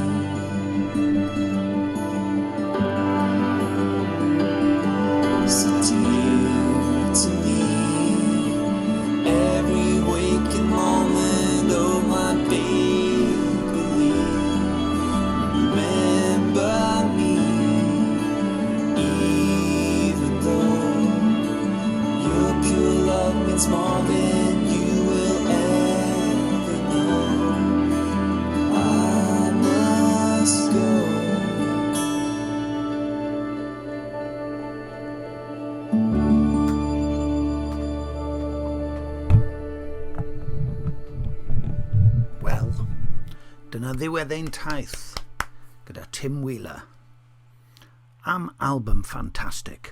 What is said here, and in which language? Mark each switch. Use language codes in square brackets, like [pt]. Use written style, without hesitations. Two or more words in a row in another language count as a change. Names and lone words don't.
[en] So dear to me, every waking moment, oh my baby, remember me, even though your pure love means more than you will ever know. I must go. [cy] Dyna ddiwedd ein taith gyda Tim Wheeler am album ffantastig.